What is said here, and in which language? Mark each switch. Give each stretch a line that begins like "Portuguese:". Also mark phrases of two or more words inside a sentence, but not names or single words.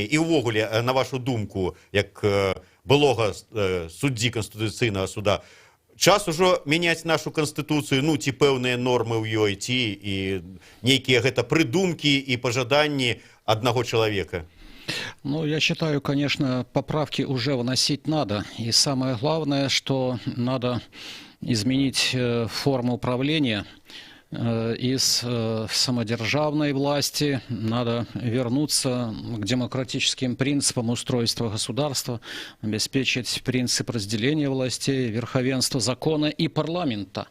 Belarusian: І ўвогуле, на вашу думку, як былога суддзі Канстытуцыйнага суда, час ужо мяняць нашу Канстытуцыю, ну, ці пэўныя нормы ў ёй, ці і нейкія гэта прыдумкі і пажаданні аднаго чалавека?
Russian: Ну, я считаю, конечно, поправки уже вносить надо. И самое главное, что надо изменить форму управления. Из самодержавной власти надо вернуться к демократическим принципам устройства государства, обеспечить принцип разделения властей, верховенства закона и парламента.